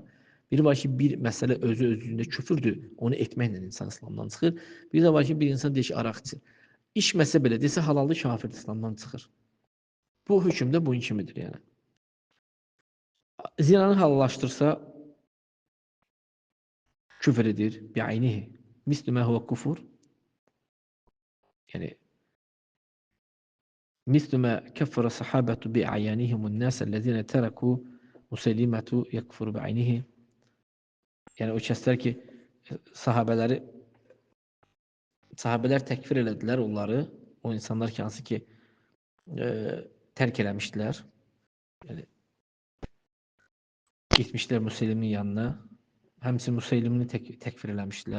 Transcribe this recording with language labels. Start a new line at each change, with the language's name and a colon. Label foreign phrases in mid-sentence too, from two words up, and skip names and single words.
Azerbaijani: Bir var ki, bir məsələ özü-özlüyündə küfürdür, onu etməklə insan İslamdan çıxır. Bir də var ki, bir insan deyir ki, araq içir. İçməsə belə desə halallı kafir İslamdan çıxır. Bu hökm də bunun kimidir yəni. Zinanı halallaşdırsa küfür edir bi'aynihi.
Arabic: مثل ما هو كفر. Yani مثل ما كفر الصحابة بأعيانهم الناس الذين تركوا مسلمة يكفر بعينه.
Azerbaijani: Yani o kəslər ki, sahabələr təkfir elədilər onları, o insanlar ki, hansı ki tərk eləmişdilər. Yəni, getmişlər Müseylimin yanına, həmçinin Müseylimini təkfir eləmişdilər.